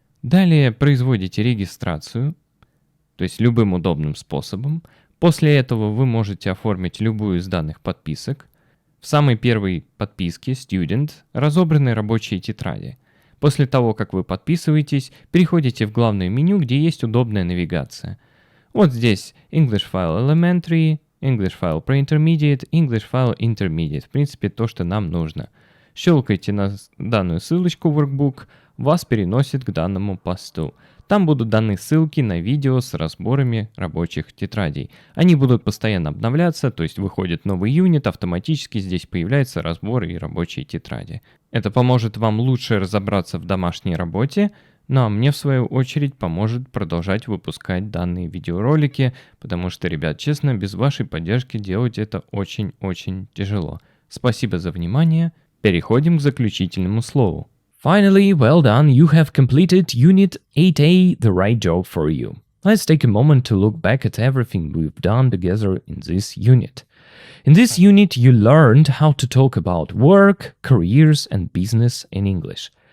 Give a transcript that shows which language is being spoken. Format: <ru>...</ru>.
<ru>Далее производите регистрацию, то есть любым удобным способом. После этого вы можете оформить любую из данных подписок. В самой первой подписке Student разобраны рабочие тетради. После того, как вы подписываетесь, переходите в главное меню, где есть удобная навигация. Вот здесь English File Elementary, English File Pre-Intermediate, English File Intermediate. В принципе, то, что нам нужно. Щелкайте на данную ссылочку Workbook, вас переносит к данному посту. Там будут даны ссылки на видео с разборами рабочих тетрадей. Они будут постоянно обновляться, то есть выходит новый юнит, автоматически здесь появляются разборы и рабочие тетради. Это поможет вам лучше разобраться в домашней работе, ну а мне в свою очередь поможет продолжать выпускать данные видеоролики, потому что, ребят, честно, без вашей поддержки делать это очень-очень тяжело. Спасибо за внимание. Переходим к заключительному слову.</ru> <en>Finally, well done, you have completed Unit 8A, the right job for you. Let's take a moment to look back at everything we've done together in this unit. In this unit, you learned how to talk about work, careers, and business in English.</en>